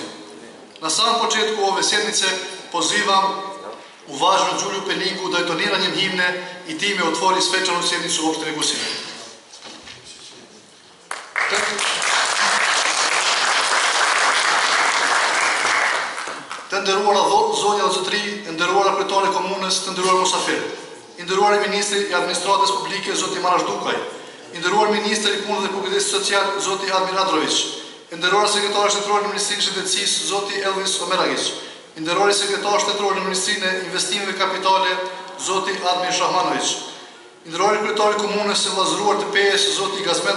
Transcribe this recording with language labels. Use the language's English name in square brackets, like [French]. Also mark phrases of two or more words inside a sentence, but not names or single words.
[Serbian] Na samom početku ove sjednice pozivam uvaženu Đulju Peninku da intoniranjem himne i time otvori svečanu sjednicu opštine Gusinje. [Albanian] nderuara zonja dhe zotëri, të nderuara kryetari i komunës, të nderuar musafir, i nderuar ministri i administratës publike zoti Marash Dukaj, i nderuar ministri i punës dhe kujdestit social zoti Admir Adrović, i nderuar sekretari shtetëror në Ministrinë e Shëndetësisë zoti Elvis Omeragić, i nderuar sekretari shtetëror në Ministrinë e Investimeve Kapitale zoti Admir Shahmanović, i nderuar kryetari i komunës së Vllazëruar të Pejës zoti Gazmend